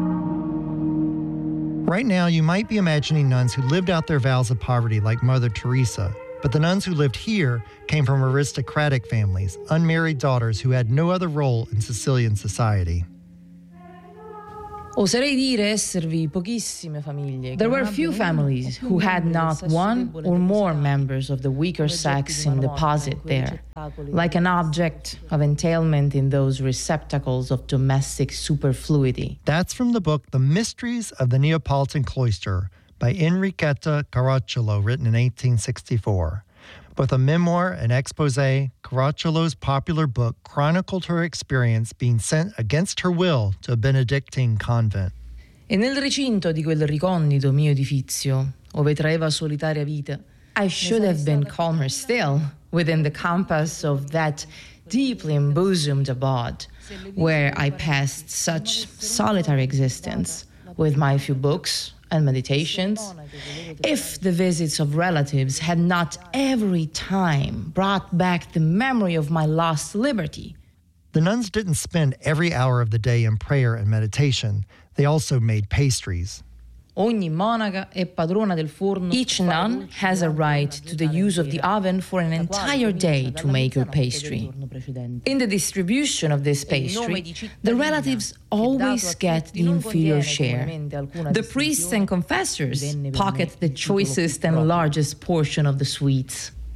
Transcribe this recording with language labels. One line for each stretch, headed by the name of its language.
English: Right now, you might be imagining nuns who lived out their vows of poverty like Mother Teresa. But the nuns who lived here came from aristocratic families, unmarried daughters who had no other role in Sicilian society.
Italian: Oserei dire esservi pochissime famiglie.
English: There were few families who had not one or more members of the weaker sex in deposit there, like an object of entailment in those receptacles of domestic superfluity. That's from the book The Mysteries of the Neapolitan Cloister by Enrichetta Caracciolo, written in 1864. Both a memoir and expose, Caracciolo's popular book chronicled her experience being sent against her will to a Benedictine convent.
Italian: E nel recinto di quel ricondito mio edificio, ove traeva solitaria vita,
English: I should have been calmer still within the compass of that deeply embosomed abode where I passed such solitary existence with my few books and meditations, if the visits of relatives had not every time brought back the memory of my lost liberty. The nuns didn't spend every hour of the day in prayer and meditation. They also made pastries.
Italian: Ogni monaca è padrona del forno.
English: Each nun has a right to the use of the oven for an entire day to make her pastry. In the distribution of this pastry, the relatives always get the inferior share. The priests and confessors pocket the choicest and largest portion of the sweets.